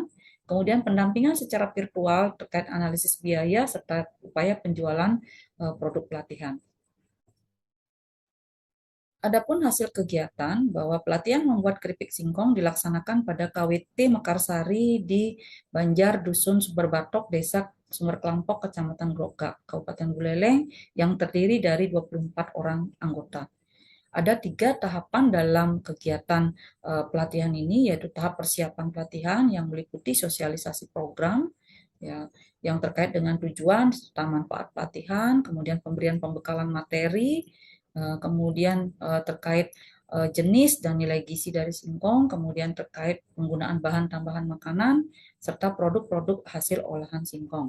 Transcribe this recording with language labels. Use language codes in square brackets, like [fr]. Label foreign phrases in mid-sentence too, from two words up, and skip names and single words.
[id] Kemudian pendampingan secara virtual terkait analisis biaya serta upaya penjualan produk pelatihan. Adapun hasil kegiatan bahwa pelatihan membuat keripik singkong dilaksanakan pada KWT Mekarsari di Banjar Dusun Sumberbatok, Desa Sumber Kelampok, Kecamatan Grogak, Kabupaten Buleleng yang terdiri dari 24 orang anggota. Ada 3 tahapan dalam kegiatan pelatihan ini, yaitu tahap persiapan pelatihan yang meliputi sosialisasi program, ya, yang terkait dengan tujuan serta manfaat pelatihan, kemudian pemberian pembekalan materi, kemudian terkait jenis dan nilai gizi dari singkong, kemudian terkait penggunaan bahan tambahan makanan, serta produk-produk hasil olahan singkong.